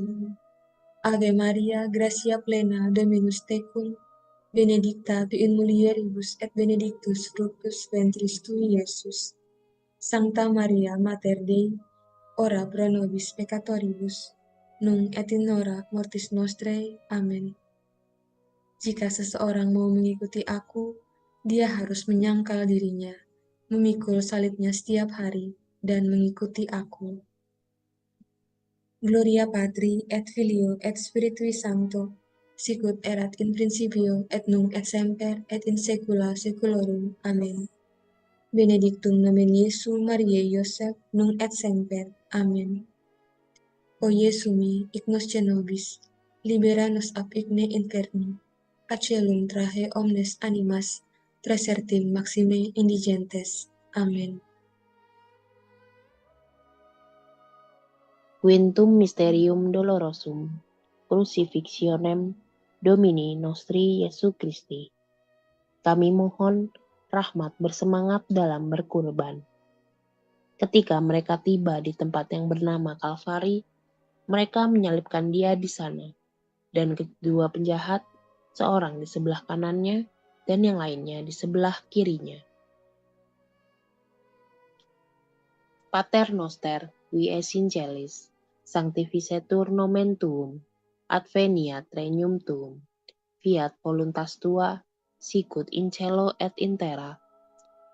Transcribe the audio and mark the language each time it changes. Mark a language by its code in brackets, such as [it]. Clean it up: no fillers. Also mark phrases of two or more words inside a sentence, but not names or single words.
[la] Ave Maria, gratia plena, Dominus tecum, benedicta tu in mulieribus et benedictus fructus ventris tui, Iesus. Sancta Maria, Mater Dei, ora pro nobis peccatoribus, nunc et in hora mortis nostrae. Amen. [id] Jika seseorang mau mengikuti aku, dia harus menyangkal dirinya, memikul salibnya setiap hari, dan mengikuti aku. [la] Gloria Patri et Filio et Spiritui Sancto, sicut erat in principio et nunc et semper et in saecula saeculorum. Amen. Benedictum nomen Iesu Mariae Joseph, nunc et semper. Amen. O Iesu mi, hic nos nobis, libera nos ab igne inferni, a caelum trahe omnes animas, trasertim maxime indigentes. Amen. Quintum Mysterium Dolorosum, Crucifixionem Domini Nostri Jesu Christi. [id] Kami mohon rahmat bersemangat dalam berkurban. Ketika mereka tiba di tempat yang bernama Kalvari, mereka menyalibkan dia di sana, dan kedua penjahat, seorang di sebelah kanannya dan yang lainnya di sebelah kirinya. [la] Pater noster, qui es in celis, sanctificetur nomen tuum, adveniat regnum tuum, fiat voluntas tua, sicut in cielo et in terra.